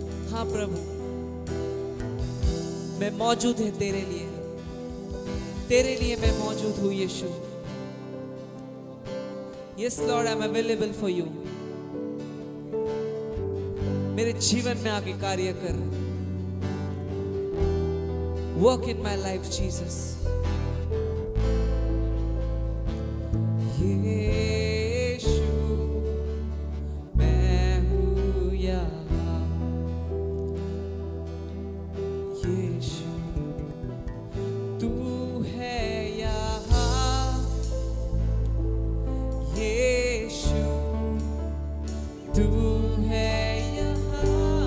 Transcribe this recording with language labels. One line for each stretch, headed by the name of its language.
Hindi: हाँ प्रभु, मैं मौजूद है तेरे लिए मैं मौजूद हूँ यीशु।
English: Yes Lord, I'm available for you।
Hindi: मेरे जीवन में आके कार्य कर,
English: work in my life Jesus।
Hindi: यीशु, मैं हूँ यहाँ यीशु, तू है यहाँ यीशु, तू है यहाँ